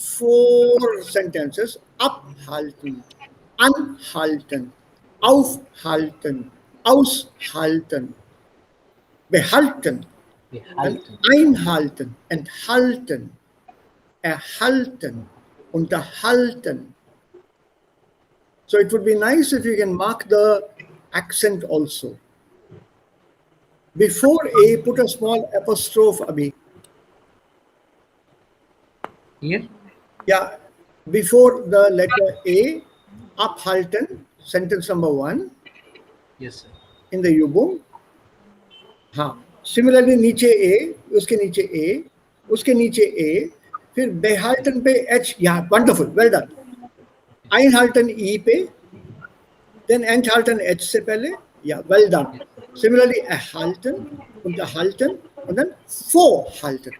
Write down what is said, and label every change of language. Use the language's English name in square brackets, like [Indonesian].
[English] 4 sentences: abhalten, anhalten, aufhalten, aushalten, behalten, and [German] Behalten. einhalten, enthalten, erhalten, unterhalten. [English] So it would be nice if you can mark the accent also. Before A, put a small apostrophe, Abhi. Here? Yeah, before the letter A, abhalten, sentence number 1 Yes, sir. in the Yubum. [Hindi] हाँ, similarly नीचे A, उसके नीचे A, उसके नीचे A, फिर behalten पे H. [English] Yeah, wonderful, well done. Einhalten E पे, then enthalten H से पहले. Yeah, well done. Similarly, erhalten, unterhalten, and then vorhalten.